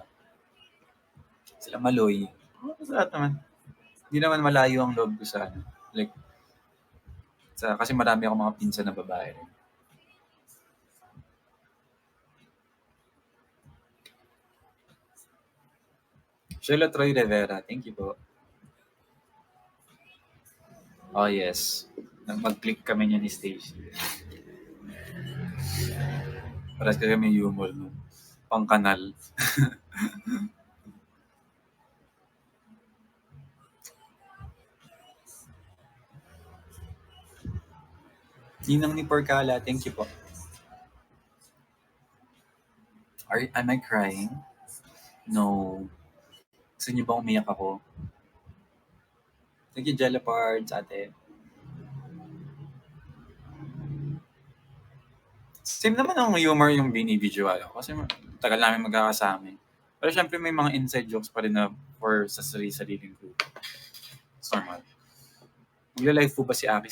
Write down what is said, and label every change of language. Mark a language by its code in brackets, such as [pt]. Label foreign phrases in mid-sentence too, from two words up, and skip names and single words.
[tl] Sila Maloy. Sa lahat naman. Hindi naman malayo ang loob ko sa like, kasi marami akong mga pinsan na babae rin. [en] Sheila Troy Rivera, thank you po. [tl] Oh yes, mag-click kami niya ni Stacy. Paras kasi may humor no. Pang-kanal. Ninang ni Porcala, [en] thank you [tl] po. [en] Am I crying? No. [tl] Gusto niyo ba umiyak ako? [en] Thank you, [tl] Jella Pards, ate. Same naman ang humor yung binibidyo kasi tagal namin magkakasama. Pero syempre may mga inside jokes pa rin na for sa sarili-sariling group. [en] It's normal. [tl] Magla-live po ba si Aki?